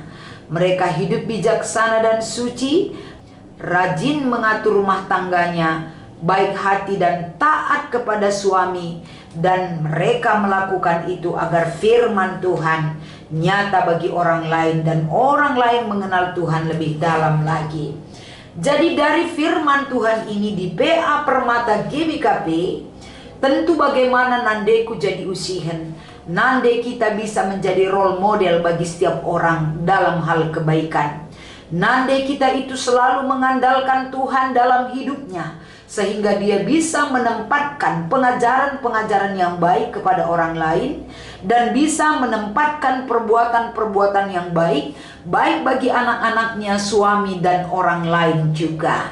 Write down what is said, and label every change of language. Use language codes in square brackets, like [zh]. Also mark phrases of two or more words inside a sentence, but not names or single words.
[id] Mereka hidup bijaksana dan suci, rajin mengatur rumah tangganya, baik hati dan taat kepada suami, dan mereka melakukan itu agar firman Tuhan nyata bagi orang lain dan orang lain mengenal Tuhan lebih dalam lagi. Jadi dari firman Tuhan ini di PA Permata GBKP, tentu bagaimana [btx] nandeku jadi usihen, [id] nande kita bisa menjadi [en] role model [id] bagi setiap orang dalam hal kebaikan. Nande kita itu selalu mengandalkan Tuhan dalam hidupnya, sehingga dia bisa menempatkan pengajaran-pengajaran yang baik kepada orang lain, dan bisa menempatkan perbuatan-perbuatan yang baik bagi anak-anaknya, suami, dan orang lain juga.